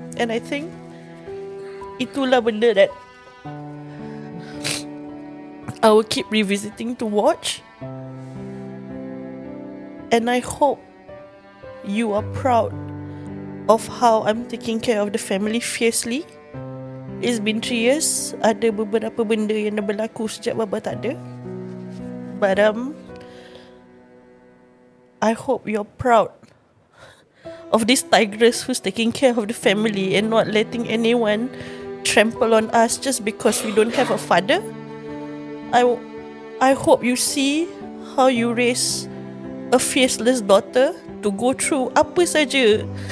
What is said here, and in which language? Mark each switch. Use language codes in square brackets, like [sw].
[en] And I think [ms] itulah benda [en] that I will keep revisiting to watch. And I hope you are proud of how I'm taking care of the family fiercely. It's been 3 years. [ms] Ada beberapa benda yang dah berlaku sejak Baba tak ada. [en] But I hope you're proud of this tigress who's taking care of the family and not letting anyone trample on us just because we don't have a father. I hope you see how you raise a faceless daughter to go through [ms] apa saja